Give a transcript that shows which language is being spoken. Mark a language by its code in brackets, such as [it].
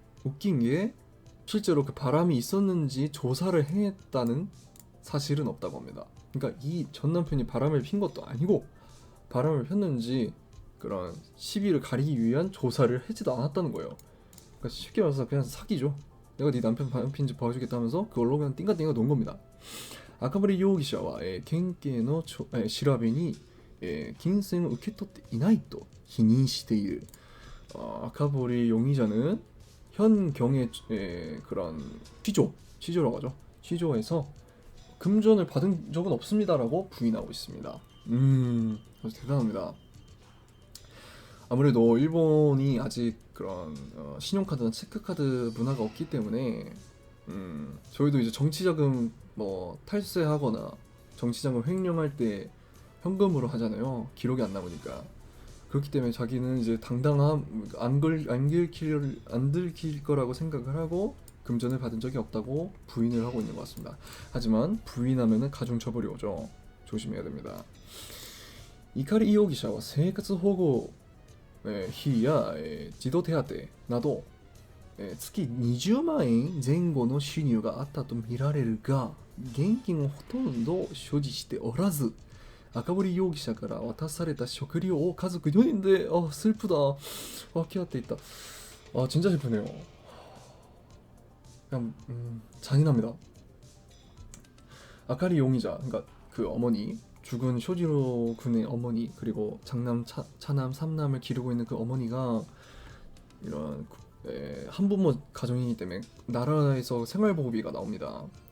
[ko] 웃긴 게 실제로 그 바람이 있었는지 조사를 행했다는 사실은 없다고 합니다. 그러니까 이 전 남편이 바람을 핀 것도 아니고 바람을 폈는지 그런 시비를 가리기 위한 조사를 하지도 않았다는 거예요. 그러니까 쉽게 말해서 그냥 사기죠. 내가 네 남편 바람 핀지 봐주겠다 하면서 그걸로 그냥 띵가띵가 놓은 겁니다. 아카부리 용의자와 겐케의 [ja] 調べに金銭を受け取っていないと否認している. [ko] 아카부리 용의자는 현경의 그런 취조라고 하죠. 취조에서 금전을 받은 적은 없습니다라고 부인하고 있습니다. 아주 대단합니다. 아무래도 일본이 아직 그런 신용카드나 체크카드 문화가 없기 때문에 저희도 이제 정치자금 뭐 탈세하거나 정치자금 횡령할 때 현금으로 하잖아요. 기록이 안 남으니까. 그렇기 때문에 자기는 이제 당당함, 안 들킬 거라고 생각을 하고 금전을 받은 적이 없다고 부인을 하고 있는 것 같습니다. 하지만 부인하면은 가중처벌이 오죠. 조심해야 됩니다. [ja] 이카리容疑者は 生活保護費や児童手当など月20万円前後の収入があったとみられるが、現金をほとんど所持しておらず、赤堀容疑者から渡された食料を家族4人で [ko] 슬프다 [ja] 分け合っていた. [ko] 진짜 슬프네요. 그냥 잔인합니다. 아카리 용의자, 그러니까 그 어머니 죽은 쇼지로 군의 어머니 그리고 장남, 차남, 삼남을 기르고 있는 그 어머니가 이런 한부모 가정이기 때문에 나라에서 생활보호비가 나옵니다.